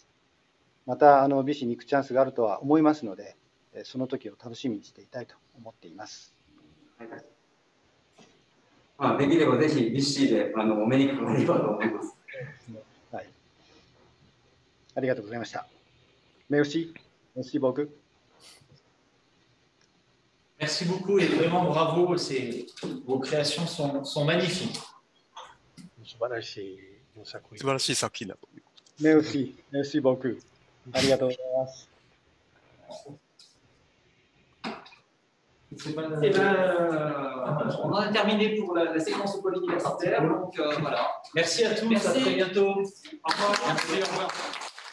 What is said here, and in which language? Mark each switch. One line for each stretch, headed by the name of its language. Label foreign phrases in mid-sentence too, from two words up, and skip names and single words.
Japanese: また、ビシーに行くチャンスがあるとは思いますので、その時を楽しみにしていたいと思っています。はい、できればぜひビシーでお目にかかればと思います。はい。ありがとうございました。Merci.
French: Merci beaucoup. Merci beaucoup et vraiment bravo. Vos créations sont magnifiques.
Japanese: 素晴らしい作品。素晴らしい作品だと。
French: Merci. Merci beaucoup.
Japanese: ありがとうございます。
French: Eh ben, on en a terminé pour la séquence au pôle universitaire. Donc voilà. Merci à tous. Merci. À très bientôt. Au revoir. Merci, au revoir.